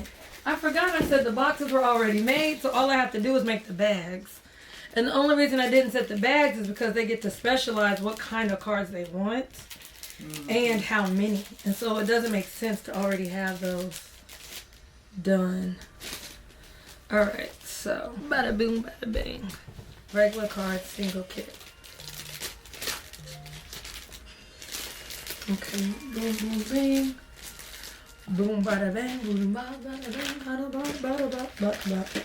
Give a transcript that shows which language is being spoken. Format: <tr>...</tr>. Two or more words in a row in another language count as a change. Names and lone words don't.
<en>I forgot I said the boxes were already made, so all I have to do is make the bags. And the only reason I didn't set the bags is because they get to specialize what kind of cards they want. And how many. And so it doesn't make sense to already have those done. Alright, so bada boom, bada bang. Regular card, single kit. Okay, boom, boom, bang. Boom, bada bang, boom, bada bang, bada bada bada bada.</en>